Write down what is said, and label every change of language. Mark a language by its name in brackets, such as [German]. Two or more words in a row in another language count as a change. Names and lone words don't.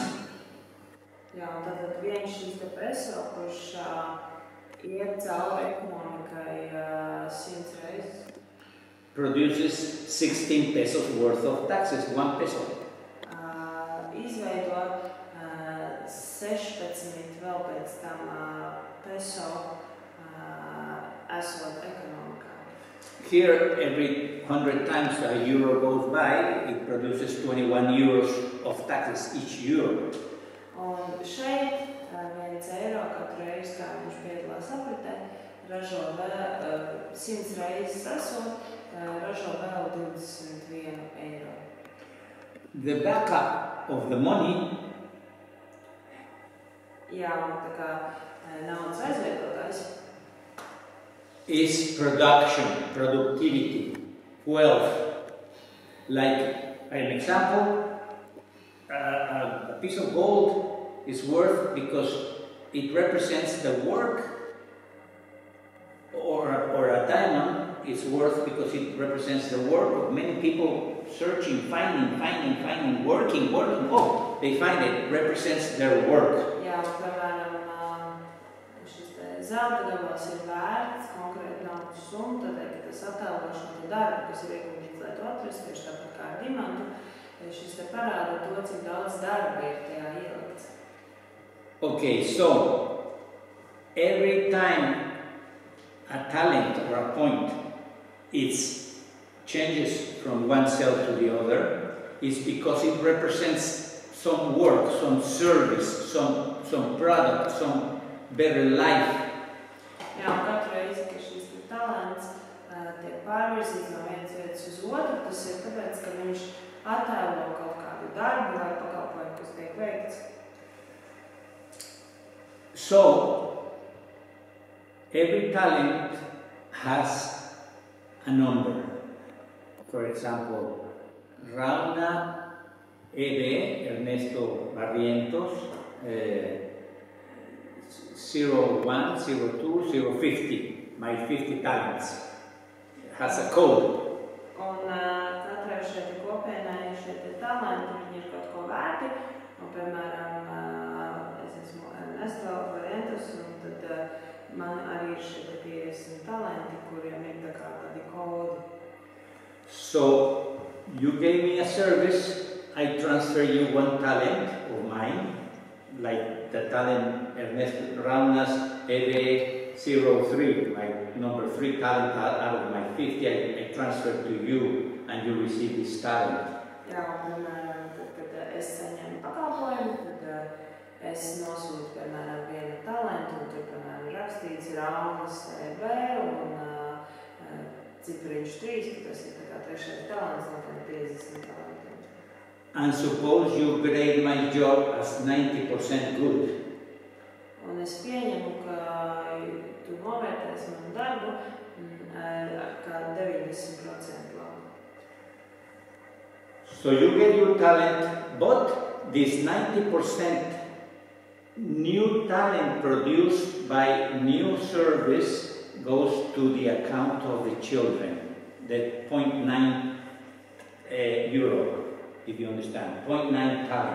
[Latvian] Jā, un tātad viens šis te peso, kurš iet cauri ekonomikai 100 reizes, [English] produces 16 pesos worth of taxes, 1 peso. [Latvian] Izveido 16 vēl pēc tam peso esot ekonomikā. [English] Here, every 100 times a euro goes by, it produces 21 euros of taxes each euro. [Latvian] Un šeit 1 eiro katru reizi, kā viņš piedalās apritē, ražo vēl 100 reizes esot, ražo vēl 21 eiro. [English] The backup of the money [Latvian] Jā, un tā kā naudas aizvietotājs [English] is production, productivity, wealth. Like an example, a piece of gold is worth because it represents the work, or a diamond is worth because it represents the work of many people searching, finding, working. Oh, they find it, represents their work. [Latvian] Jā, piemēram, šis zelta gabals ir vērts konkrēti naudas summu, tādēļ, ka tas attēlo šo darbu, kas ir ieguldīts, lai to atrastu, tieši tāpat kā ar dimantu, šis te parāda to, cik daudz darba ir tajā ielikts. [English] Okay, so every time a talent or a point it changes from one cell to the other is because it represents some work, some service, some product, some better life. [Latvian] Jā, un katru reizi, ka šis talants tiek pārvirzīts no vienas vietas uz otru, tas ir tāpēc, ka viņš attēlo kaut kādu darbu vai pakalpojumu, kas tiek veikts. [English] So, every talent has a number. For example, Rauna E.B. Ernesto Barrientos, 01, 02, 050, my 50 talents, has a code. [Latvian] Un katrai šeit kopienai šeit talanti, viņi ir kaut ko vērti. Un, piemēram, es esmu Ernesto Barrientos, un tad man arī ir šeit 50 talanti, kuriem ir tā kā tādi kodi. [English] So, you gave me a service, I transfer you one talent of mine, like the talent Ernesto Raunas EB03, my number 3 talent out of my 50, I transfer to you and you receive this talent. [Latvian] Jā, un, piemēram, tad, kad es saņemu pakalpojumu, tad es nosūtu, piemēram, vienu talentu, un tur, piemēram, rakstīts Raunas EB un cipariņš 3, ka tas ir tā kā trešais talents no 50 talentiem. [English] And suppose you grade my job as 90% good. [Latvian] Un es pieņemu, ka tu novērtēsi manu darbu kā 90% labu. [English] So you get your talent, but this 90% new talent produced by new service goes to the account of the children, the 0.9 euro, if you understand, 0.9 talent.